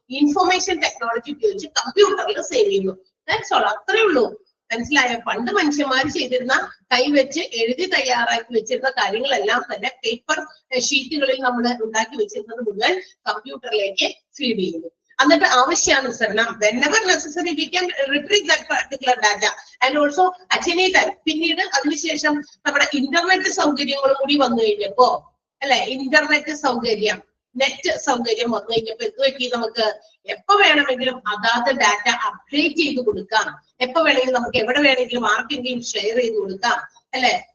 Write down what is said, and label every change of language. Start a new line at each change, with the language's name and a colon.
Malayalam: Information technology ഉപയോഗിച്ച് കമ്പ്യൂട്ടറിൽ save ചെയ്യുന്നു.
English: That's all.
Malayalam: അത്രേ ഉള്ളൂ. മനസ്സിലായോ? പണ്ട് മനുഷ്യന്മാർ ചെയ്തിരുന്ന കൈവച്ച് എഴുതി തയ്യാറാക്കി വെച്ചിരുന്ന കാര്യങ്ങളെല്ലാം തന്നെ പേപ്പർ ഷീറ്റുകളിൽ നമ്മൾ ഉണ്ടാക്കി വെച്ചിരുന്നത് മുഴുവൻ കമ്പ്യൂട്ടറിലേക്ക് ഫീഡ് ചെയ്യുന്നു. എന്നിട്ട് ആവശ്യാനുസരണം
English: whenever necessary we can retrieve that particular data and also at any time.
Malayalam: പിന്നീട് അതിനുശേഷം നമ്മുടെ ഇന്റർനെറ്റ് സൗകര്യങ്ങളും കൂടി വന്നു കഴിഞ്ഞപ്പോ അല്ലെ, ഇന്റർനെറ്റ് സൗകര്യം, നെറ്റ് സൗകര്യം വന്നു കഴിഞ്ഞപ്പോ എന്ത് പറ്റി? നമുക്ക് എപ്പോ വേണമെങ്കിലും അതാത് ഡാറ്റ അപ്ഡേറ്റ് ചെയ്ത് കൊടുക്കാം. എപ്പോ വേണമെങ്കിലും നമുക്ക് എവിടെ വേണമെങ്കിലും ആർക്കെങ്കിലും ഷെയർ ചെയ്ത് കൊടുക്കാം അല്ലെ.